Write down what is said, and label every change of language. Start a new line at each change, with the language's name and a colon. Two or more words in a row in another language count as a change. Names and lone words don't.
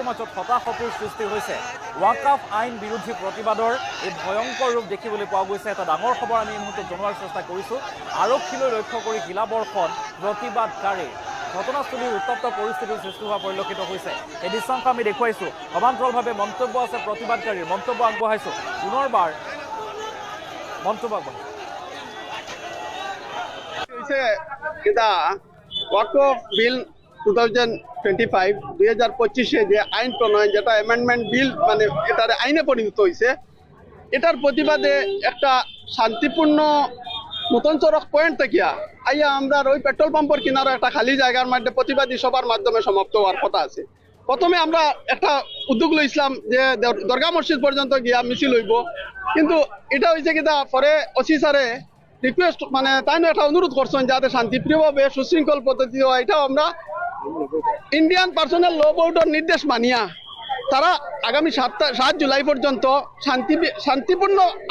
Assamese: মাজত হতাশতিৰ সৃষ্টি হৈছে ৱাকাফ আইন বিৰোধী প্ৰতিবাদৰ এই ভয়ংকৰ ৰূপ দেখিবলৈ পোৱা গৈছে এটা ডাঙৰ খবৰ আমি এই মুহূৰ্তত জনোৱাৰ চেষ্টা কৰিছোঁ আৰক্ষীলৈ লক্ষ্য কৰি শিলাবৰ্ষণ প্ৰতিবাদকাৰী ঘটনাস্থলীৰ উত্তপ্ত পৰিস্থিতিৰ সৃষ্টি হোৱা পৰিলক্ষিত হৈছে এই দৃশ্যাংশ আমি দেখুৱাইছোঁ সমান্তৰালভাৱে মন্তব্য আছে প্ৰতিবাদকাৰীৰ মন্তব্য আগবঢ়াইছোঁ পুনৰবাৰ মন্তব্য আগবঢ়াইছোঁ
Bangla: ওয়াকফ বিল 2025 যে আইন প্রণয়ন যেটা
English: amendment bill
Bangla: মানে এটার আইনে পরিণত হয়েছে এটার প্রতিবাদে একটা শান্তিপূর্ণ নতুন চরক পয়েন্ট থেকে আইয়া আমরা ওই পেট্রোল পাম্পের কিনারে একটা খালি জায়গার মধ্যে প্রতিবাদী সভার মাধ্যমে সমাপ্ত হওয়ার কথা আছে প্রথমে আমরা একটা উদ্যোগ লইছিলাম যে দরগা মসজিদ পর্যন্ত গিয়া মিছিল হইব কিন্তু এটা হয়েছে কিনা পরে ওসি স্যারে রিকোয়েস্ট মানে তাই একটা অনুরোধ করছেন যাতে শান্তিপ্রিয়ভাবে সুশৃঙ্খল পদ্ধতি হয় এটাও আমরা ইন্ডিয়ান পার্সোনাল ল বোর্ডের নির্দেশ মানিয়া তারা আগামী 7 জুলাই পর্যন্ত শান্তিপূর্ণ